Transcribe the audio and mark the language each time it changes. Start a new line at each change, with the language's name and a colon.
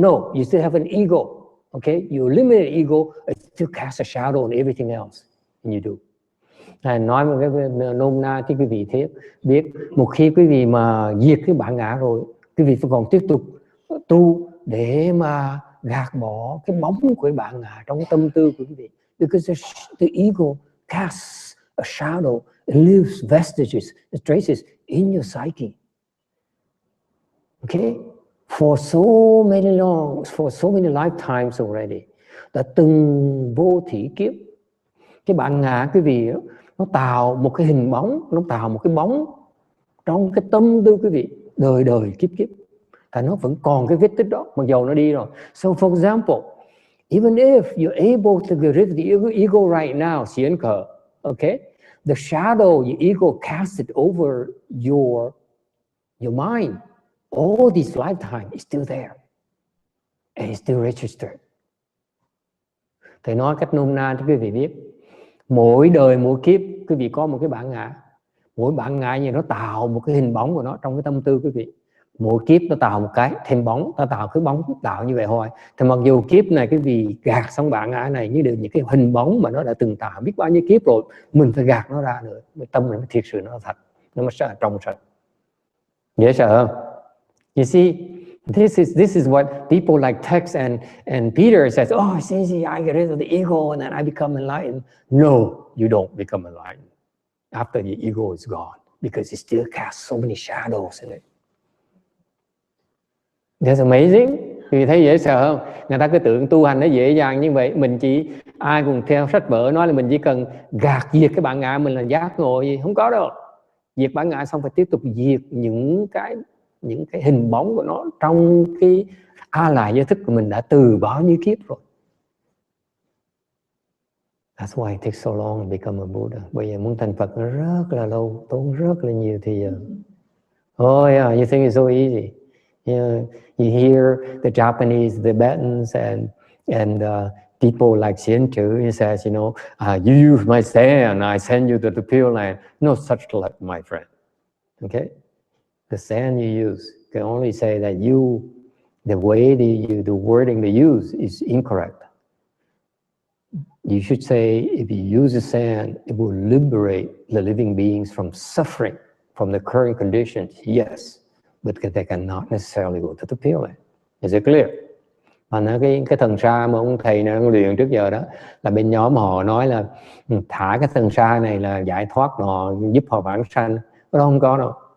English: No, you still have an ego. Okay, you eliminate ego, it still casts a shadow on everything else, and you do.
Vietnamese: Nói một cái nôm na cho quý vị biết, một khi quý vị mà diệt cái bản ngã rồi, quý vị phải còn tiếp tục tu để mà gạt bỏ cái bóng của cái bản ngã trong cái tâm tư của quý vị.
English: Because the ego casts a shadow, it leaves vestiges, it traces in your psyche. Okay, for so many lifetimes already,
Vietnamese: đã từng vô thỉ kiếp, cái bản ngã quý vị nó tạo một cái hình bóng, nó tạo một cái bóng trong cái tâm tư quý vị đời đời kiếp kiếp. Tại nó vẫn còn cái vết tích đó, mặc dầu nó đi rồi.
English: So for example, even if you're able to get rid of the ego right now, xiên khờ, okay, the shadow, your ego casts it over your mind. All this lifetime is still there and it's still registered.
Vietnamese: Thầy nói cách nôm na cho quý vị biết, mỗi đời mỗi kiếp quý vị có một cái bản ngã. Mỗi bản ngã như nó tạo một cái hình bóng của nó trong cái tâm tư quý vị. Mỗi kiếp nó tạo một cái thêm bóng, nó tạo cái bóng tạo như vậy thôi. Thì mặc dù kiếp này quý vị gạt xong bản ngã này, nhưng đều những cái hình bóng mà nó đã từng tạo biết bao nhiêu kiếp rồi, mình phải gạt nó ra nữa. Tâm mình thiệt sự nó thật, nó mới sẽ trong sạch. Dễ sợ không?
English: You see, this is what people like Tex and Peter says. Oh, it's easy. I get rid of the ego and then I become enlightened. No, you don't become enlightened after the ego is gone, because it still casts so many shadows in it. That's amazing.
Vietnamese: Vì thấy dễ sợ không? Người ta cứ tưởng tu hành nó dễ dàng như vậy. Mình chỉ, ai cũng theo sách vở nói là mình chỉ cần gạt diệt cái bản ngã mình là giác ngộ gì. Không có đâu. Diệt bản ngã xong phải tiếp tục diệt những cái hình bóng của nó trong cái lại giới thức của mình đã từ bao nhiêu kiếp rồi.
English: That's why it takes so long to become a Buddha.
Vietnamese: Bởi vì muốn thành Phật nó rất là lâu, tốn rất là nhiều thời giờ.
English: Oh yeah, you think it's so easy. You hear the Japanese, the Tibetans, and people like Xian-Chu, he says, you know, you use my sand, I send you to the Pure Land. No such luck, my friend. Okay? The sand you use can only say that the way the wording they use is incorrect. You should say, if you use the sand, it will liberate the living beings from suffering, from the current conditions. Yes, but they cannot necessarily go to the Pure Land. Is it clear?
Vietnamese: Mà nói cái thần sa mà ông thầy này luyện trước giờ đó, là bên nhóm họ nói là thả cái thần sa này là giải thoát họ, giúp họ vãng sanh. Đó không có đâu.